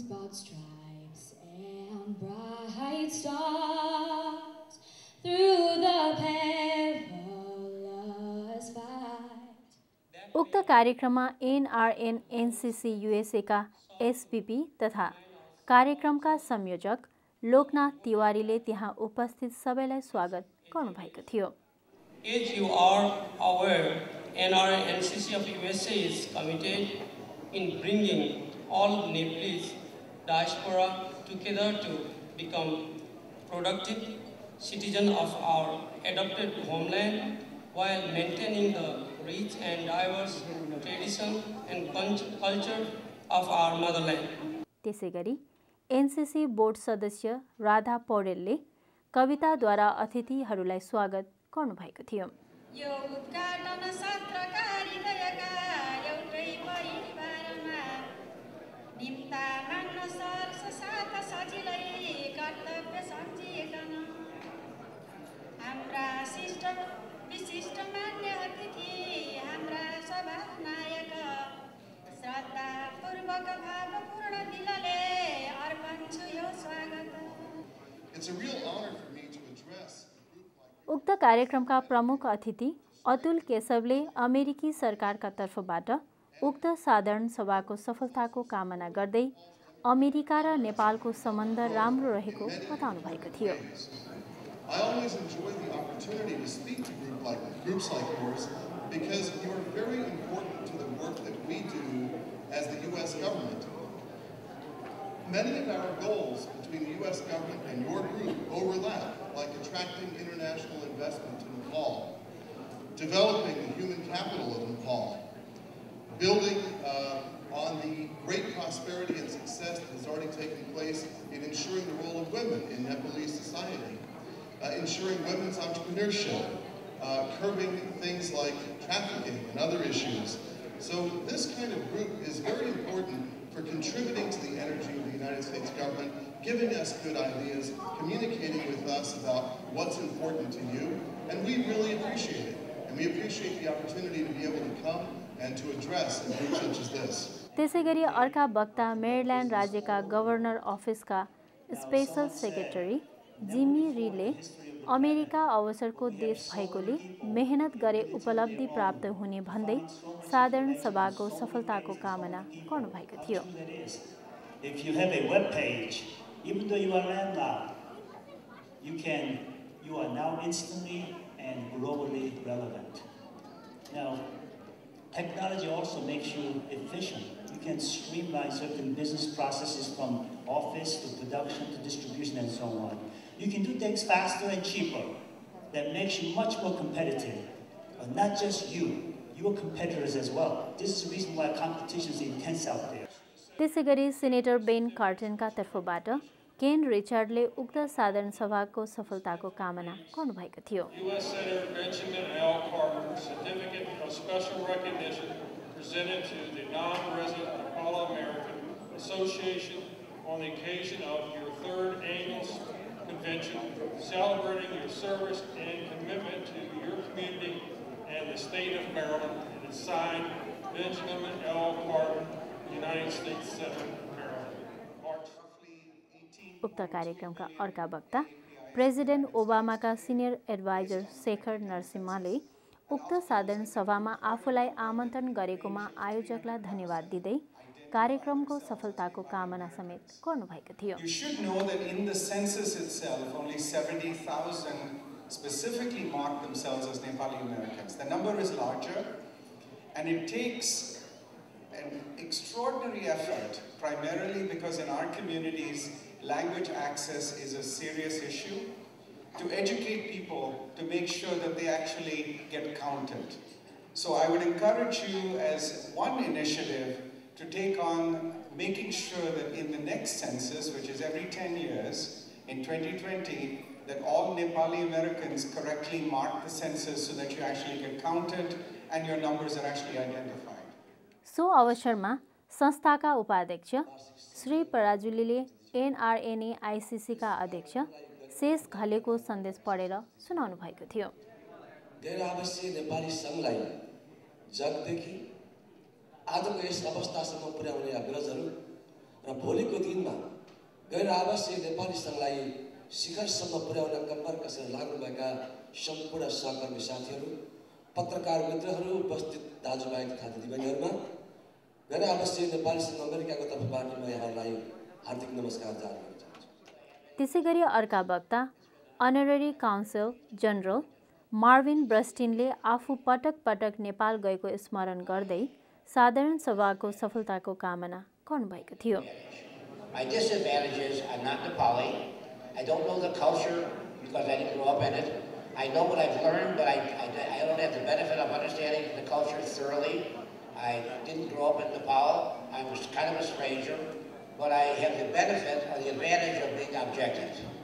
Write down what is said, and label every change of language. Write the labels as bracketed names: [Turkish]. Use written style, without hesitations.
[English] Stripes and bright stars through the perilous fight. [Nepali] उक्त कार्यक्रममा NRN NCC USA का SVP तथा कार्यक्रमका संयोजक लोकनाथ तिवारीले त्यहाँ उपस्थित सबैलाई स्वागत गर्नुभएको थियो। [English] As you are aware, NRN NCC of USA is committed in bringing all Nepalese diaspora together to become productive citizens of our adopted homeland while maintaining the rich and diverse tradition and culture of our motherland. [Nepali] त्यसैगरी NCC board सदस्य राधा पौडेलले कविताद्वारा अतिथिहरूलाई स्वागत गर्नुभएको थियो। यो उद्घाटन सत्रका हृदयका एउटै परिवारमा निम्ता मान्न सर्छ साथ सजिलै कर्तव्य सम्झिएकन हाम्रा विशिष्ट मान्य अतिथि हाम्रा सभा नायक श्रद्धापूर्वक भावपूर्ण दिलले अर्पण छु यो स्वागत। उक्त कार्यक्रमका प्रमुख अतिथि अतुल केशवले अमेरिकी सरकारका तर्फबाट उक्त साधारण सभाको सफलताको कामना गर्दै अमेरिका र नेपालको सम्बन्ध राम्रो रहेको बताउनु भएको थियो। [English] I always enjoy the opportunity to speak to groups like yours because you are very important to the work that we do as the U.S. government. Many of our goals between the U.S. government and your group overlap, like attracting international investment to Nepal, developing the human capital of Nepal, building on the great prosperity and success that has already taken place in ensuring the role of women in Nepalese society, ensuring women's entrepreneurship, curbing things like trafficking and other issues. So this kind of group is very important for contributing to the energy of the United States government, giving us good ideas, communicating with us about what's important to you, and we really appreciate it. And we appreciate the opportunity to be able to come and to address a group such as this. [Nepali] त्यसैगरी अर्का वक्ता Maryland राज्यका governor अफिसका special secretary जिमी relay America अवसरको देश भएकोले मेहनत गरे उपलब्धि प्राप्त हुने भन्दै साधारण सभाको सफलताको कामना गर्नुभएको थियो। [English] If you have a web page, even though you are landlocked, you are now instantly and globally relevant. Now, technology also makes you efficient. You can streamline certain business processes from office to production to distribution and so on. You can do things faster and cheaper. That makes you much more competitive. But not just you, your competitors as well. This is the reason why competition is intense out there. [Nepali] त्यसैगरी senator Ben कार्टनका तर्फबाट केन रिचर्डले उक्त साधारण सभाको सफलताको कामना गर्नुभएको थियो। [English] U.S. Senator Benjamin L. Carter certificate of special recognition presented to the non-resident Nepali American Association on the occasion of your 3rd annual convention, celebrating your service and commitment to your community and the state of Maryland. It is signed Benjamin L. Carter, United States Senator. [Nepali] उक्त कार्यक्रमका अर्का वक्ता president ओबामाका senior adviser Shekhar नरसिम्हाले उक्त साधारण सभामा आफूलाई आमन्त्रण गरेकोमा आयोजकलाई धन्यवाद दिँदै कार्यक्रमको सफलताको कामना समेत गर्नुभएको थियो। [English] You should know that in the census itself, only 70,000 specifically marked themselves as Nepali Americans. The number is larger, and it takes an extraordinary effort, primarily because in our communities, language access is a serious issue, to educate people to make sure that they actually get counted. So I would encourage you as one initiative to take on making sure that in the next census, which is every 10 years, in 2020, that all Nepali Americans correctly mark the census so that you actually get counted and your numbers are actually identified. [Nepali] So अवसरमा संस्थाका उपाध्यक्ष Shri पराजुलीले NRNA आईसीसीका अध्यक्ष शेष घलेको सन्देश पढेर सुनाउनु भएको थियो। गैर आवासीय नेपाली संघलाई जगदेखि आजको यस अवस्थासम्म पुर्याउने अग्रजहरू र भोलिको दिनमा गैर आवासीय नेपाली संघलाई शिखरसम्म पुर्याउन कम्मर कसेर लाग्नुभएका सम्पूर्ण सहकर्मी साथीहरू, पत्रकार मित्रहरू, उपस्थित दाजुभाइ तथा दिदीबहिनीहरूमा गैर आवासीय नेपाली संघ अमेरिकाको तर्फबाट म यहाँलाई हार्दिक नमस्कार जारी गर्न चाहन्छु। त्यसैगरी अर्का वक्ता अनररी काउन्सिल जनरल मार्विन ब्रस्टिनले आफू पटक पटक नेपाल गएको स्मरण गर्दै साधारण सभाको सफलताको कामना गर्नुभएको थियो। [English] My disadvantages, I'm not Nepali. I don't know the culture because I didn't grow up in it. I know what I've learned, but I don't have the benefit of understanding the culture thoroughly. I didn't grow up in Nepal. I was kind of a stranger, but I have the benefit or the advantage of being objective.